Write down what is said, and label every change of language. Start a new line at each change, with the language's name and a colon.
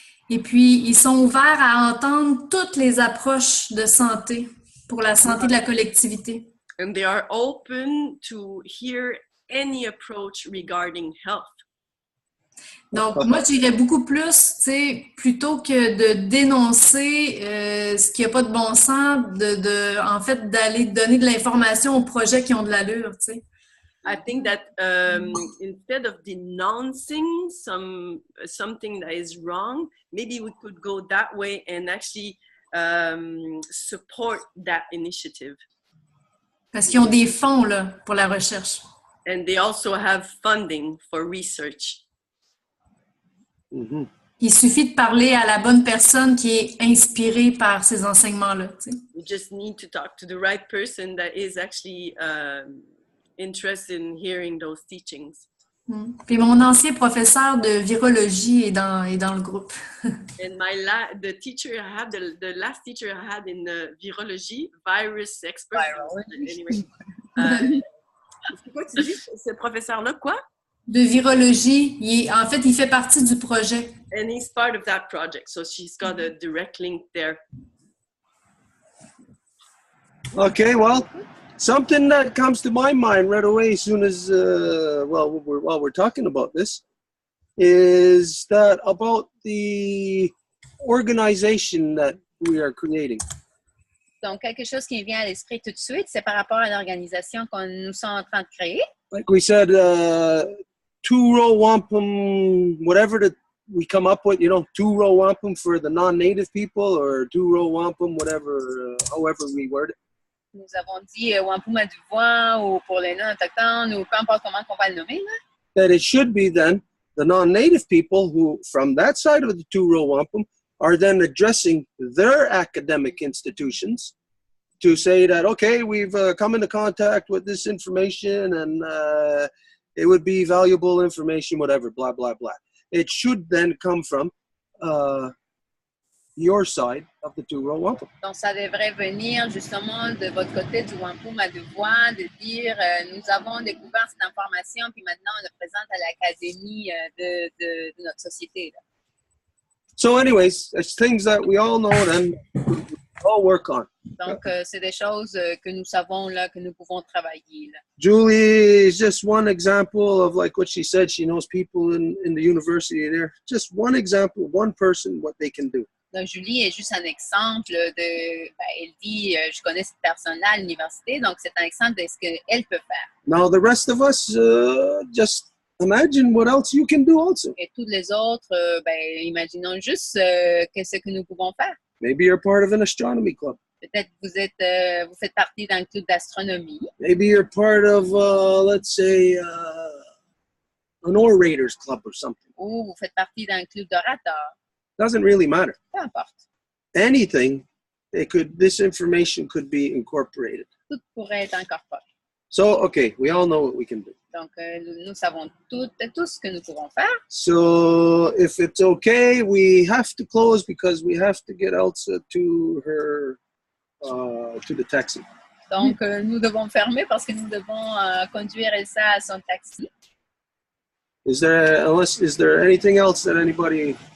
French: Et puis, ils sont ouverts à entendre toutes les approches de santé pour la santé de la collectivité.
English: And they are open to hear any approach regarding health.
French: Donc, moi, je dirais beaucoup plus, tu sais, plutôt que de dénoncer ce qui n'a pas de bon sens, en fait, d'aller donner de l'information aux projets qui ont de l'allure, tu sais.
English: I think that instead of denouncing something that is wrong, maybe we could go that way and actually support that initiative.
French: Parce qu'ils ont des fonds, là, pour la recherche.
English: And they also have funding for research. Mm-hmm.
French: Il suffit de parler à la bonne personne qui est inspirée par ces enseignements-là. Tu sais.
English: You just need to talk to the right person that is actually interested in hearing those teachings.
French: Puis mon ancien professeur de virologie est dans le groupe.
English: And the teacher I had, the last teacher I had in virology, virus expert.
French: Anyway, c'est quoi tu dis, ce professeur-là, quoi? De virologie. En fait, il fait partie du projet.
English: And he's part of that project, so she's got a direct link there. Okay, well, something that comes to my mind right away as soon as, while we're talking about this, is that about the organization that we are creating.
French: Donc, quelque chose qui me vient à l'esprit tout de suite, c'est par rapport à l'organisation qu'on nous sommes en train de créer.
English: Like we said, two Row Wampum, whatever that we come up with, you know, two Row Wampum for the non-native people or two Row Wampum, whatever, however we word it.
French: nous avons dit Wampum à Deux Voies ou pour les non-autochtones ou peu importe comment on va le nommer, là.
English: That it should be then the non-native people who, from that side of the Row Wampum, are then addressing their academic institutions to say that, okay, we've come into contact with this information and it would be valuable information, whatever, blah, blah, blah. It should then come from your side of the Row Wampum.
French: Donc, ça devrait venir justement de votre côté du Wampum à Deux Voies, de dire nous avons découvert cette information, puis maintenant on le présente à l'académie de notre société. Là.
English: So anyways, it's things that we all know and we all work on.
French: Donc, c'est des choses que nous savons là, que nous pouvons travailler. Là.
English: Julie is just one example of like what she said. She knows people in the university there. Just one example, one person, what they can do.
French: Donc, Julie est juste un exemple de, elle dit, je connais cette personne-là à l'université, donc c'est un exemple de ce qu'elle peut faire.
English: Now the rest of us, just imagine what else you can do also.
French: Et tous les autres, imaginons juste ce que nous pouvons faire.
English: Maybe you're part of an astronomy club.
French: Peut-être vous faites partie d'un club d'astronomie.
English: Maybe you're part of, let's say, an orators club or something.
French: Ou vous faites partie d'un club d'orateurs.
English: Doesn't really matter.
French: Peu importe.
English: Anything, this information could be incorporated.
French: Tout pourrait être incorporé.
English: So, okay, we all know what we can do.
French: Donc, nous savons tout ce que nous pouvons faire.
English: So, if it's okay, we have to close because we have to get Elsa to her, to the taxi.
French: Donc, nous devons fermer parce que nous devons conduire Elsa à son taxi.
English: Is there anything else that anybody?